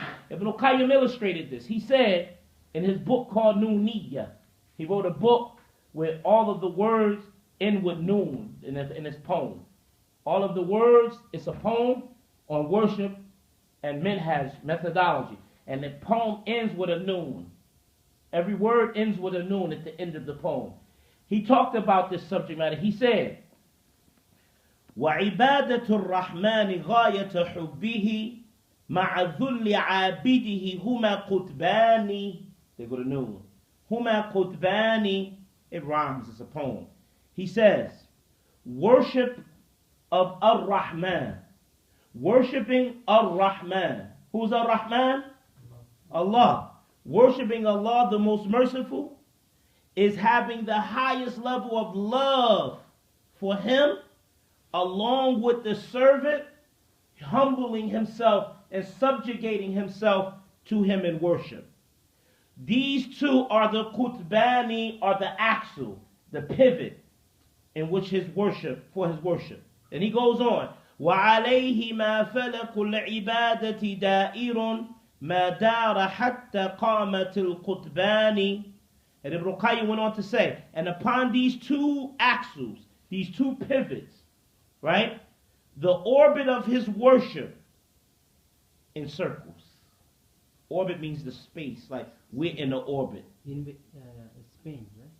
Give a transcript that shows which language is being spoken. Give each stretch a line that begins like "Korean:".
English: Ibn al-Qayyim illustrated this. He said in his book called Nooniyya, he wrote a book with all of the words end with noon in his poem. All of the words, it's a poem on worship and minhaj, methodology. And the poem ends with a noon. Every word ends with a noon at the end of the poem. He talked about this subject matter. He said,
Arabic: وَعِبَادَةُ الرَّحْمَنِ غَايَةَ حُبِّهِ مَعَ ذُلِّ عَابِدِهِ هُمَا قُطْبَانِ.
English: They go to noon.
Arabic: هُمَا قُطْبَانِ.
English: It rhymes, it's a poem. He says, worship of Ar-Rahman. Worshipping Ar-Rahman. Who's Ar-Rahman? Allah. Worshipping Allah, the most merciful, is having the highest level of love for him, along with the servant humbling himself and subjugating himself to him in worship. These two are the qutbani, or the axle, the pivot in which his worship, for his worship. And he goes on,
Arabic: وَعَلَيْهِمَا فَلَقُ الْعِبَادَةِ دَائِرٌ مَا دَارَ حَتَّى قَامَتِ الْقُطْبَانِ.
English: And Ibn Qayyim went on to say, and upon these two axles, these two pivots, right, the orbit of his worship encircles. Orbit means the space, like we're in the orbit. In Spain, right?